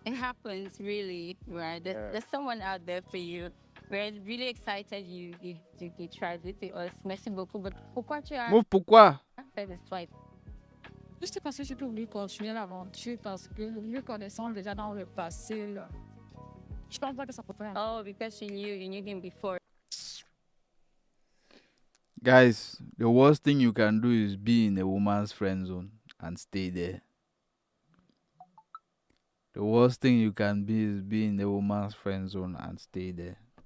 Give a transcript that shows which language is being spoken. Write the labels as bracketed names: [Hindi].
[English] It happens, really, right? There's someone out there for you. We're really excited you tried it with us. [French] Merci beaucoup. But pourquoi tu as Move, pourquoi? fait le swipe? Juste parce que j'ai pas voulu continuer l'aventure parce que nous connaissons déjà dans le passé. Là. Je pense pas que ça peut faire. [English] Oh, because you knew him before. Guys, the worst thing you can do is be in a woman's friend zone and stay there. The worst thing you can be is be in a woman's friend zone and stay there.